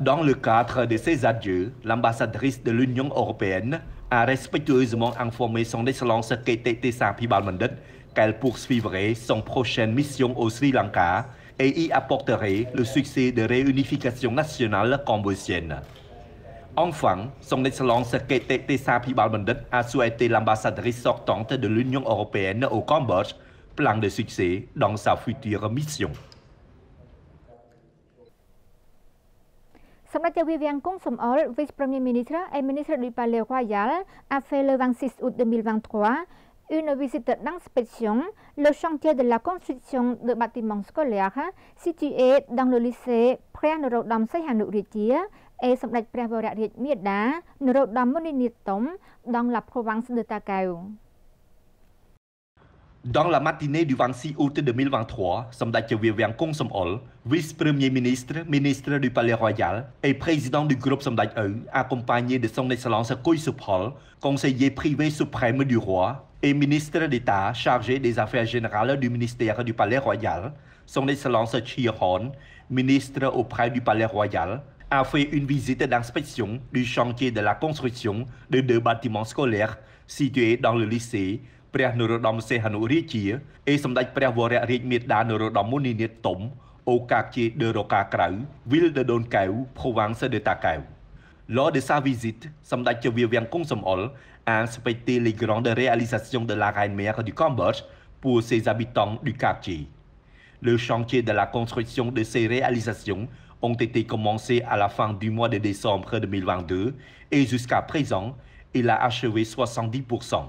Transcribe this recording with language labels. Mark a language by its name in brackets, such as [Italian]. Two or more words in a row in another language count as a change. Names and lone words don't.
[French] Dans le cadre de ces adieux, l'ambassadrice de l'Union européenne a respectueusement informé son Excellence KTT Sapi-Balmandet qu'elle poursuivrait son prochaine mission au Sri Lanka et y apporterait le succès de réunification nationale cambodgienne. Enfin, son Excellence KTT Sapi-Balmandet a souhaité l'ambassadrice sortante de l'Union européenne au Cambodge plein de succès dans sa future mission. សម្ដេចជាវាំងគង់សំអល់ Vice Premier Ministre et Ministre du Palais Royal a fait le 26 août 2023 une visite d'inspection le chantier de la construction de bâtiments scolaires situés dans le lycée ព្រះនរោត្តមសីហនុរាជា et សម្ដេចព្រះវររាជមាតា នរោត្តម មុនិនាថ តុម dans la province de Takeo. Dans la matinée du 26 août 2023, Samdech Vivian Kong Som-ol, vice-premier ministre, ministre du Palais Royal et président du groupe Samdech EU, accompagné de son Excellence Khoi Suphol, conseiller privé suprême du roi et ministre d'État chargé des Affaires générales du ministère du Palais Royal, son Excellence Chia Hon, ministre auprès du Palais Royal, a fait une visite d'inspection du chantier de la construction de 2 bâtiments scolaires situés dans le lycée ព្រះនរោត្តមសីហនុរាជា et សម្ដេចព្រះវររាជមាតា នរោត្តម មុនិនាថ តុម au quartier de Roka-Krau, ville de Don Kau, province de Takao. Lors de sa visite, Samdech Vivian Kong Som-ol a inspecté les grandes réalisations de la reine-mère du Cambodge pour ses habitants du quartier. Le chantier de la construction de ces réalisations ont été commencés à la fin du mois de décembre 2022 et jusqu'à présent, il a achevé 70%.